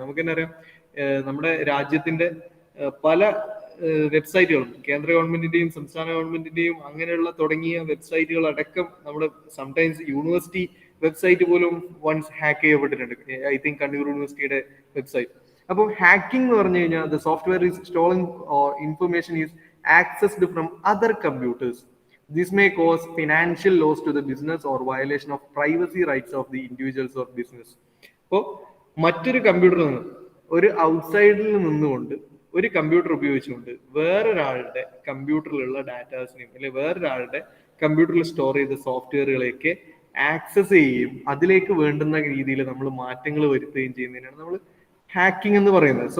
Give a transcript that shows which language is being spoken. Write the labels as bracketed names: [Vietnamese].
[Malayalam] നമുക്ക് തന്നെ അറിയാം, നമ്മുടെ രാജ്യത്തിന്റെ പല വെബ്സൈറ്റുകളും, കേന്ദ്ര ഗവൺമെന്റിന്റെയും സംസ്ഥാന ഗവൺമെന്റിന്റെയും അങ്ങനെയുള്ള തുടങ്ങിയ വെബ്സൈറ്റുകൾ അടക്കം നമ്മുടെ സംടൈംസ് യൂണിവേഴ്സിറ്റി വെബ്സൈറ്റ് പോലും വൺസ് ഹാക്ക് ചെയ്യപ്പെട്ടിട്ടുണ്ട്. ഐ തിങ്ക് കണ്ണൂർ യൂണിവേഴ്സിറ്റിയുടെ വെബ്സൈറ്റ്. അപ്പോൾ ഹാക്കിംഗ് എന്ന് പറഞ്ഞു കഴിഞ്ഞാൽ [English] The software is stolen or information is accessed from other computers. This may cause financial loss to the business or violation of privacy rights of the individuals or business. [Malayalam] അപ്പോൾ മറ്റൊരു കമ്പ്യൂട്ടറിൽ നിന്ന്, ഒരു ഔട്ട്സൈഡിൽ നിന്നുകൊണ്ട് ഒരു കമ്പ്യൂട്ടർ ഉപയോഗിച്ചുകൊണ്ട് വേറൊരാളുടെ കമ്പ്യൂട്ടറിലുള്ള ഡാറ്റാസിനെയും അല്ലെങ്കിൽ വേറൊരാളുടെ കമ്പ്യൂട്ടറിൽ സ്റ്റോർ ചെയ്ത സോഫ്റ്റ്വെയറുകളെയൊക്കെ ആക്സസ് ചെയ്യുകയും അതിലേക്ക് വേണ്ടുന്ന രീതിയിൽ നമ്മൾ മാറ്റങ്ങൾ വരുത്തുകയും ചെയ്യുന്നതിനാണ് നമ്മൾ ഹാക്കിംഗ് എന്ന് പറയുന്നത്.